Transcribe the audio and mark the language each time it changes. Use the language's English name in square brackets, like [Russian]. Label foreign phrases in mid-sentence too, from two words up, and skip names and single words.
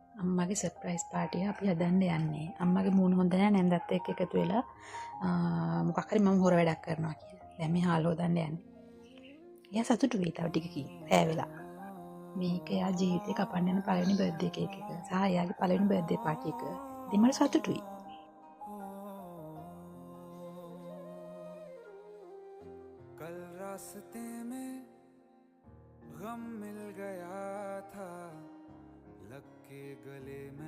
[Sinhala] අම්මගේ [English] surprise party [Sinhala] අපි හදන්න යන්නේ. අම්මගේ මූණ හොඳ නැහැ නැන්දත් එක්ක එකතු වෙලා මොකක් හරි මම හොර වැඩක් කරනවා කියලා. දැන් මේ හාල් හොදන්න යන්නේ. එයා සතුටුයි තව ටිකකින් රෑ වෙලා. මේක එයා ජීවිතේ කපන්න යන පළවෙනි [English] birthday cake [Sinhala] එක. සහ එයාගේ පළවෙනි [English] birthday party [Sinhala] එක. ඉතින් මට සතුටුයි. [Hindi] कल रास्ते में गम मिल गया था लग के गले